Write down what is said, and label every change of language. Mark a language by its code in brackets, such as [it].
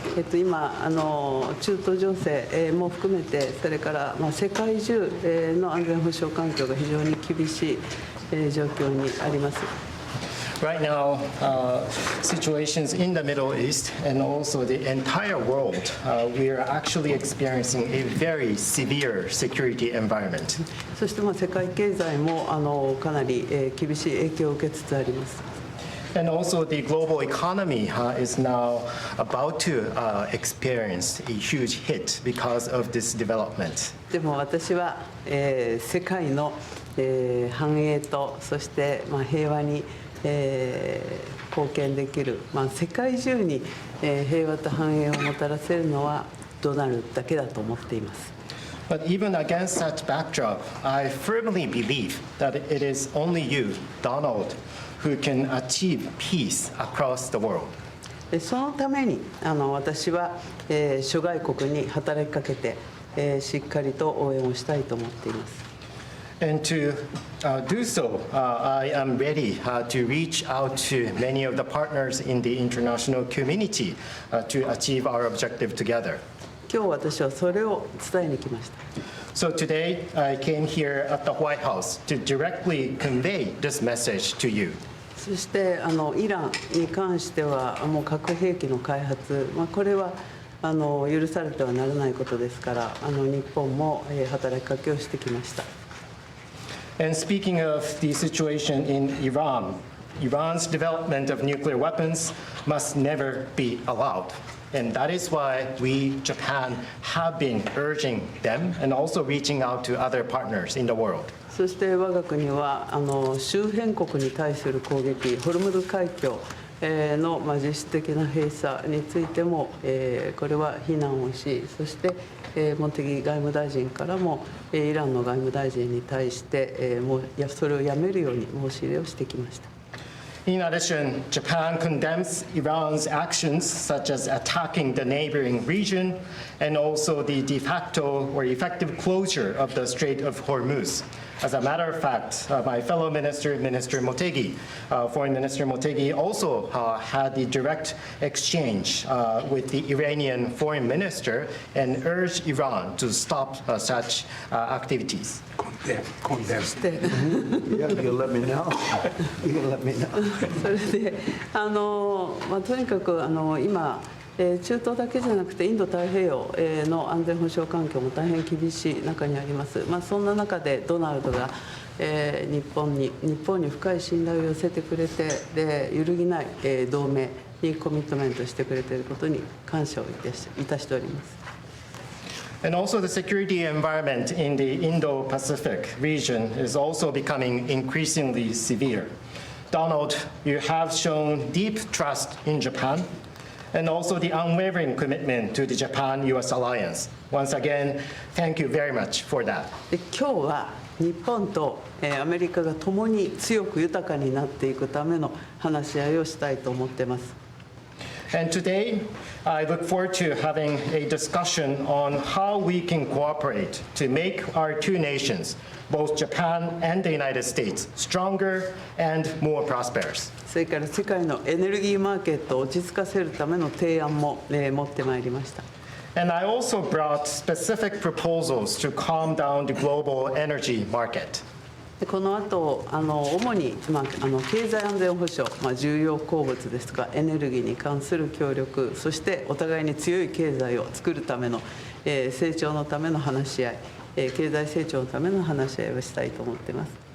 [ja] 今中東情勢も含めて、それから世界中の安全保障環境が非常に厳しい状況にあります。 [en] Right now, situations in the Middle East and also the entire world, we are actually experiencing a very severe security environment. [ja] そして世界経済もかなり厳しい影響を受けつつあります。 [en] And also the global economy is now about to experience a huge hit because of this development. [ja] でも私は世界の繁栄とそして平和に貢献できる、世界中に平和と繁栄をもたらせるのはドナルドだけだと思っています。 [en] But even against that backdrop, I firmly believe that it is only you, Donald, who can achieve peace across the world. [ja] そのために私は諸外国に働きかけてしっかりと応援をしたいと思っています。 [en] And to do so, I am ready to reach out to many of the partners in the international community to achieve our objective together. [ja] 今日私はそれを伝えに来ました。 [en] So today, I came here at the White House to directly convey this message to you. [ja] そしてイランに関してはもう核兵器の開発、これは許されてはならないことですから、日本も働きかけをしてきました。 [en] And speaking of the situation in Iran, Iran's development of nuclear weapons must never be allowed. And that is why we, Japan, have been urging them and also reaching out to other partners in the world. [ja] そして我が国は周辺国に対する攻撃、ホルムズ海峡の実質的な閉鎖についてもこれは非難をし、そして茂木外務大臣からもイランの外務大臣に対してそれをやめるように申し入れをしてきました。 [en] In addition, Japan condemns Iran's actions, such as attacking the neighboring region, and also the de facto or effective closure of the Strait of Hormuz. As a matter of fact, my fellow minister, Minister Motegi, Foreign Minister Motegi, also had the direct exchange with the Iranian foreign minister and urged Iran to stop such activities. You'll let me know. You'll let me know. [ja] それでとにかく今中東だけじゃなくてインド太平洋の安全保障環境も大変厳しい中にあります。そんな中でドナルドが日本に深い信頼を寄せてくれて、で揺るぎない同盟にコミットメントしてくれていることに感謝をいたしております。 [en] And also the security environment in the Indo-Pacific region is also becoming increasingly severe. Donald, you have shown deep trust in Japan and also the unwavering commitment to the Japan-US alliance. Once again, thank you very much for that. [ja] 今日は日本とアメリカが共に強く豊かになっていくための話し合いをしたいと思っています。 [en] And today, I look forward to having a discussion on how we can cooperate to make our two nations, both Japan and the United States, stronger and more prosperous. [ja] それから世界のエネルギーマーケットを落ち着かせるための提案も持ってまいりました。 [en] And I also brought specific proposals to calm down the global energy market. [ja] この後主に経済安全保障、重要鉱物ですとかエネルギーに関する協力、そしてお互いに強い経済を作るための成長のための話し合い、経済成長のための話し合いをしたいと思っています。